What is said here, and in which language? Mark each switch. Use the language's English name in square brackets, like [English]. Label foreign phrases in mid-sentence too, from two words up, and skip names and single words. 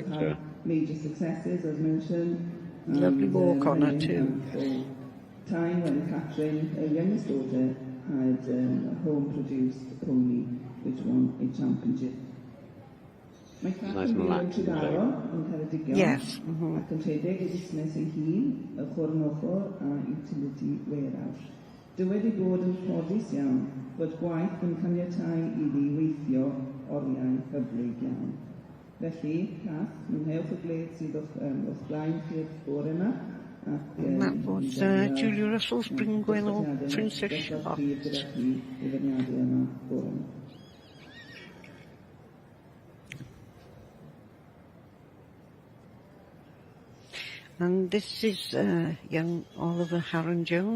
[English] Picture. had major successes, as mentioned. Lovely walk on her too. Time when Catherine, her youngest daughter, had a home-produced pony which won a championship. [Welsh] Mae [English] Nice and relaxed, isn't it? [Welsh] yn Ceredigion. [English] Yes. [Welsh] Ac yn rhedeg ei busnes ei hun, y chwr yn ochr a [English] utility warehouse. [Welsh] Dywed ei bod yn ffodus iawn fod gwaith yn caniatáu iddi weithio oriau hyblyg iawn. Felly, Kath, mwynhewch y gled sydd o'ch blaen chi'r bore yma. [English] And that was Julia Russell's Bringwell Princess Charlotte. And this is young Oliver Harron-Jones.